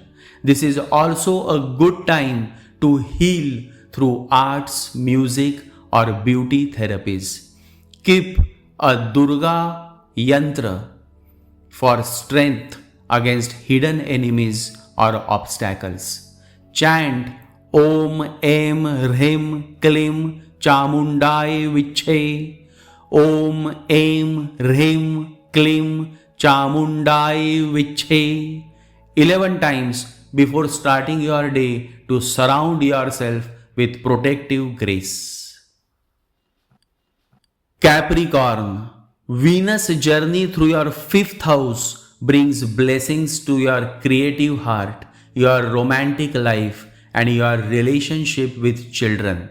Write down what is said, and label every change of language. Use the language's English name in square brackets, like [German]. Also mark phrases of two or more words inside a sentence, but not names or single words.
[English] This is also a good time to heal through arts, music or beauty therapies. Keep a Durga Yantra for strength against hidden enemies or obstacles. [Sanskrit] Chant ॐ ऐं ह्रीं क्लीं चामुण्डायै विच्चे. ॐ ऐं ह्रीं क्लीं चामुण्डायै विच्चे [English] 11 times before starting your day to surround yourself with protective grace. Capricorn, Venus' journey through your fifth house brings blessings to your creative heart, your romantic life, and your relationship with children.